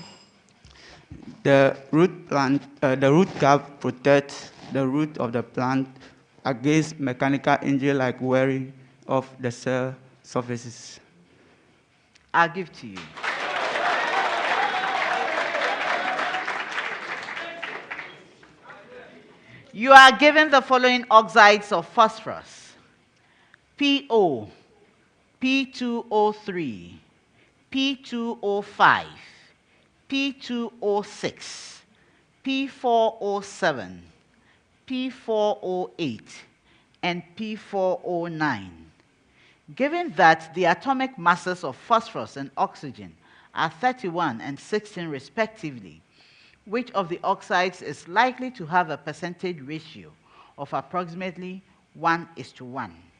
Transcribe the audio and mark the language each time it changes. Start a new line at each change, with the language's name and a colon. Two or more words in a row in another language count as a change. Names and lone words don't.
English: The root cap protects the root of the plant against mechanical injury like wearing of the cell surfaces. I'll give to you. You are given the following oxides of phosphorus: PO, P2O3, P2O5, P2O6, P4O7, P4O8, and P4O9. Given that the atomic masses of phosphorus and oxygen are 31 and 16 respectively, which of the oxides is likely to have a percentage ratio of approximately 1:1?